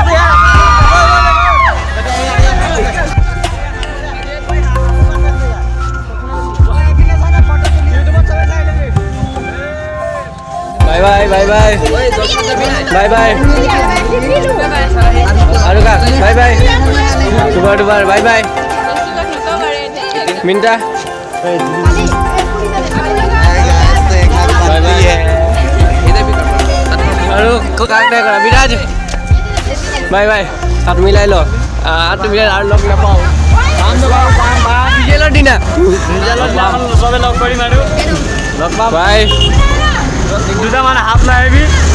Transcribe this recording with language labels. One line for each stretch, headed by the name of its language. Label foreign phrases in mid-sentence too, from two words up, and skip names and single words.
English: bye bye bye bye bye bye
Assamese: अनुका
English: bye bye
Assamese: दुबार दुबार
English: bye bye
Assamese: मिंटा আৰু কাক নাই কৰা বিৰাজ
English: bye bye
Assamese: হাত মিলাই ল হাত মিলাই আৰু লগ নাপাওঁ ৰিজাল্টৰ দিনা চবে লগ কৰিম আৰু লগ পাম বাই দুটামান হাত লৈ আহিবি